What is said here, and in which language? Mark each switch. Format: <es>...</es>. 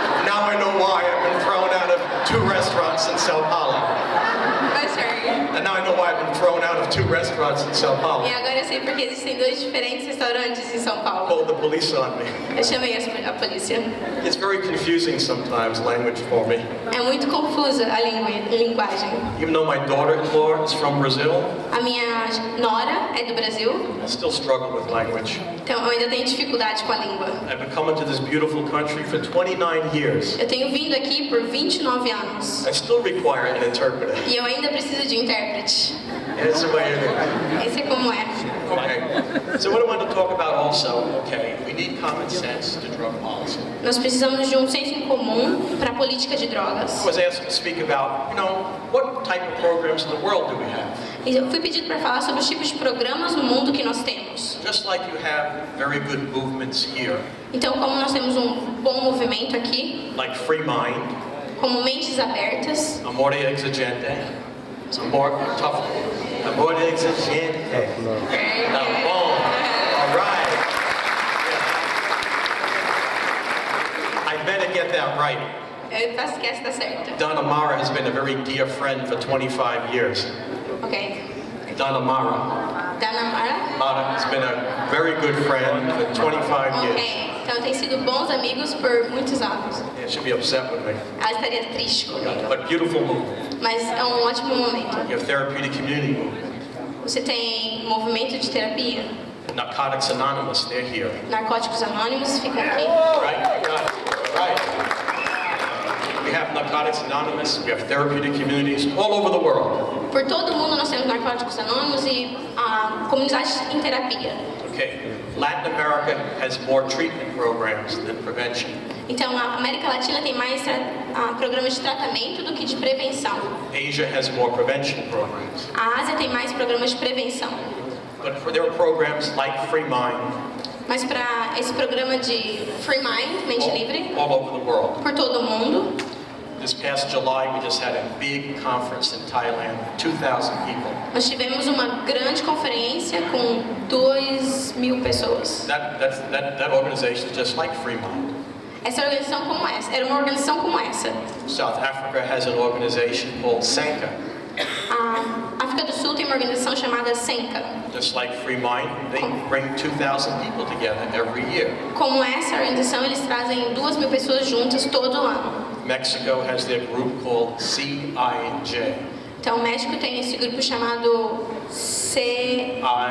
<en>Now I know why I've been thrown out of 2 restaurants in Sao Paulo. I'm sorry. And now I know why I've been thrown out of 2 restaurants in Sao Paulo.</en> <pt>E agora eu sei porque existem 2 diferentes restaurantes em São Paulo.</pt> <en>Called the police on me.</en> <pt>Eu chamei a polícia.</pt> <en>It's very confusing sometimes, language for me.</en> <pt>É muito confusa a linguagem.</pt> <en>Even though my daughter-in-law is from Brazil,</en> <pt>A minha nora é do Brasil,</pt> <en>I still struggle with language.</en> <pt>então eu ainda tenho dificuldade com a língua.</pt> <en>I've been coming to this beautiful country for 29 years.</en> <pt>Eu tenho vindo aqui por 29 anos</pt> <en>I still require an interpreter.</en> <pt>e eu ainda preciso de intérprete.</pt> <en>That's the way it is.</en> <pt>Esse é como é.</pt> <en>Okay. So what I want to talk about also, okay, we need common sense to drug policy.</en> <pt>Nós precisamos de um senso em comum para a política de drogas.</pt> <en>I was asked to speak about, what type of programs in the world do we have?</en> <pt>E eu fui pedido para falar sobre os tipos de programas no mundo que nós temos.</pt> <en>Just like you have very good movements here,</en> <pt>Então, como nós temos um bom movimento aqui,</pt> <en>like Freemind,</en> <pt>como mentes abertas, amor exigente, amor tough, amor exigente. Tá bom.</pt> <en>All right. I better get that right.</en> <pt>eu faço que essa está certa.</pt> <en>Donna Mara has been a very dear friend for 25 years. Ok. Donna Mara. Danamara? Mara has been a very good friend for 25 years. Ok.</en> <pt>Então, tem sido bons amigos por muitos anos.</pt> <en>Yeah, she'll be upset with me.</en> <pt>Ela estaria triste comigo.</pt> <en>But beautiful movement.</en> <pt>Mas é um ótimo momento.</pt> <en>You have therapeutic community movement.</en> <pt>Você tem movimento de terapia.</pt> <en>Narcotics Anonymous, they're here.</en> <pt>Narcóticos Anônimos ficam aqui.</pt> <en>Right? Got it. Right. We have Narcotics Anonymous, we have therapeutic communities all over the world.</en> <pt>Por todo o mundo nós temos Narcóticos Anônimos e comunidades em terapia.</pt> <en>Okay. Latin America has more treatment programs than prevention.</en> <pt>Então, a América Latina tem mais programas de tratamento do que de prevenção.</pt> <en>Asia has more prevention programs.</en> <pt>A Ásia tem mais programas de prevenção.</pt> <en>But for their programs like Freemind,</en> <pt>Mas para esse programa de Freemind, Mente Livre,</pt> <en>all over the world.</en> <pt>por todo o mundo,</pt> <en>This past July, we just had a big conference in Thailand, 2,000 people.</en> <pt>nós tivemos uma grande conferência com 2.000 pessoas.</pt> <en>That organization is just like Freemind.</en> <pt>Essa organização como essa, era uma organização como essa.</pt> <en>South Africa has an organization called Sanka.</en> <pt>A África do Sul tem uma organização chamada Senka.</pt> <en>Just like Freemind, they bring 2,000 people together every year.</en> <pt>Como essa organização, eles trazem 2.000 pessoas juntas todo ano.</pt> <en>Mexico has their group called CIJ.</en> <pt>Então, o México tem esse grupo chamado CIG.</pt>